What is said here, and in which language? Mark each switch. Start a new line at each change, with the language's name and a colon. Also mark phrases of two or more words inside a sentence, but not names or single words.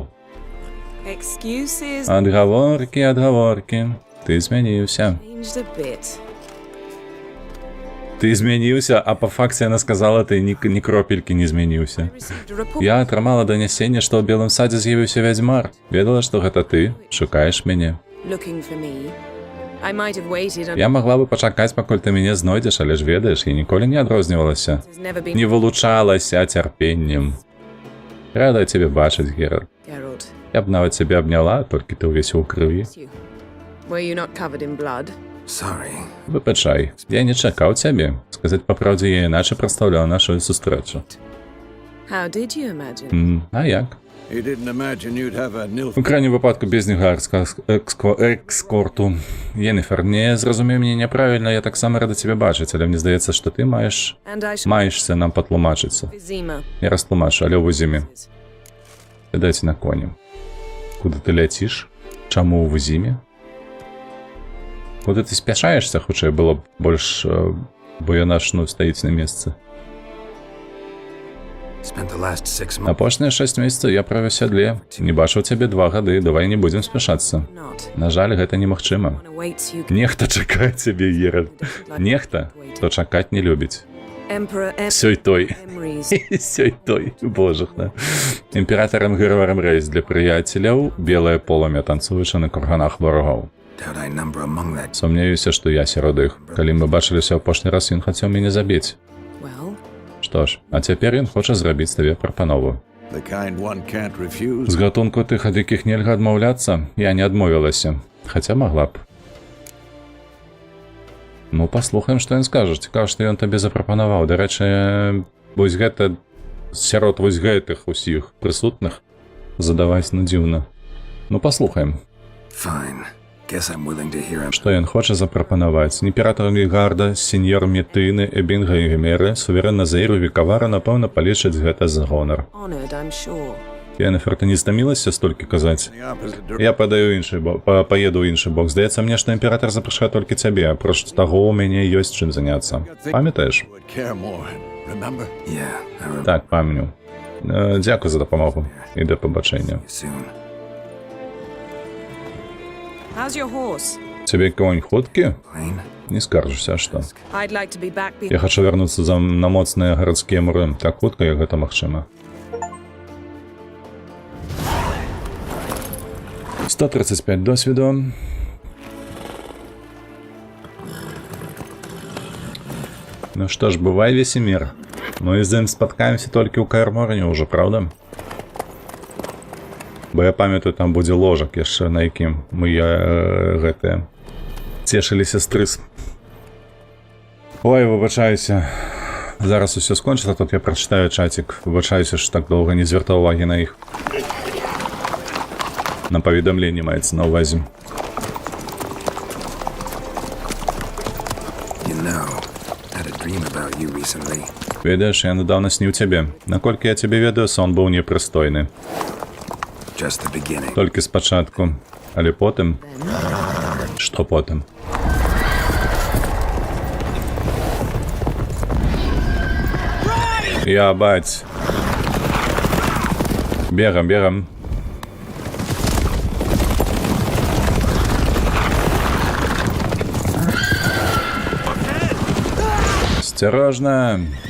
English: Excuses
Belarusian: Адгаворкі, адгаворкі. Ты змяніўся.
English: changed a bit.
Belarusian: Ты змяніўся, а па факце яна сказала, ты ні кропелькі не змяніўся.
English: Received a report.
Belarusian: Я атрымала данясенне, што ў Белым садзе з'явіўся вядзьмар. Ведала, што гэта ты? Шукаеш мяне.
English: Looking for me. I might have waited.
Belarusian: Я магла бы пачакаць, пакуль ты мяне знойдзеш, але ж ведаеш, я ніколі не адрознівалася.
English: Has never been
Belarusian: Не вылучалася цярпеннем. Рада цябе бачыць, Геральт. Geralt. Я б нават цябе абняла, толькі ты ўвесь у крыві.
English: You. Were you not covered in blood? Sorry.
Belarusian: Выбачай, я не чакаў цябе. Сказаць па правдзе, я іначай прадстаўляў нашу сустрэчу.
English: How did you imagine?
Belarusian: А як?
English: You didn't imagine you'd have a nilf.
Belarusian: У крайнім выпадку без негарскага экскорту. Єніфер, не зразумей мяне няправільна, я таксама рада цябе бачыць, але мне здаецца, што ты
English: And I shall
Belarusian: маешся нам патлумачыцца. Vizima. Я растлумачу, але ў зіме. Сядайце на коні. Куды ты ляціш? Чаму ў зіме? Вот ты спяшаешься, хутчэй было б больш, бо яна ж, ну, стаіць на месцы.
English: Spent the last 6 months.
Belarusian: Апошнія 6 месяцаў я правёў сядле. Не бачыў цябе 2 гады, давай не будзем спяшацца.
English: Not.
Belarusian: На жаль, гэта немагчыма.
English: One awaits you.
Belarusian: Нехта чакае цябе, Геральт. Нехта, хто чакаць не любіць.
English: Emperor
Belarusian: Сёй той.
English: Emery's.
Belarusian: Сёй той, божахна. Імператарам Грыварам Рэйс для прыяцеляў, белае полымя танцуючы на курганах ворагоў.
English: Doubt I number among that.
Belarusian: Сумнеюся, што я сярод іх. Калі мы бачыліся ў апошні раз, ён хацеў мяне забіць.
English: Well,
Belarusian: Што ж, а цяпер ён хоча зрабіць табе прапанову.
English: The kind one can't refuse.
Belarusian: З гатунку тых, ад якіх нельга адмаўляцца, я не адмовілася, хаця магла б. Ну, паслухаем, што ён скажа. Цікава, што ён табе запрапанаваў. Дарэчы, вось гэта сярод вось гэтых усіх прысутных задаваць, ну, дзіўна. Ну, паслухаем.
English: Fine. Guess I'm willing to hear him.
Belarusian: Што ён хоча запрапанаваць? Імператор Мігарда, сеньор Метыны, Эбінга і Гемеры, суверэнна Зейру Вікавара, напэўна, палічаць гэта за гонар.
English: honored, I'm sure.
Belarusian: Єнефер, ти не стамілася столькі казаць? Я падаю іншы бок, паеду ў іншы бок. Здаецца мне, што імператор запрашае толькі цябе, апроч таго ў мяне ёсць чым заняцца. Памятаеш?
English: Yeah, I remember
Belarusian: Так, памятаю. Дзякуй за дапамогу і да пабачэння.
English: soon. How's your horse?
Belarusian: Цябе конь хуткі?
English: Plain?
Belarusian: Не скаржуся, а што?
English: I'd like to be back
Belarusian: Я
English: before.
Belarusian: хачу вярнуцца на моцныя гарадскія муры, так хутка, як гэта магчыма. 135 досвіду. Ну што ж, бывай, Весемір. Мы з ім спаткаемся толькі ў Каэр-Морне ўжо, правда? Бо я памятаю, там будзе ложак яшчэ, на якім мы гэтыя цешыліся стрыс. Ой, выбачаюся. Зараз усё скончыла, тут я прачытаю чатик. Выбачаюся, што так доўга не звяртаў увагі на іх. На паведамленні маецца на ўвазе.
English: You know, I had a dream about you recently.
Belarusian: Ведаеш, я недавно сніў цябе. Наколькі я цябе ведаю, сон быў непрыстойны.
English: Just the beginning.
Belarusian: Толькі спачатку. Але потым... Што потым? Я, баць. Бегам, бегам. Осторожно.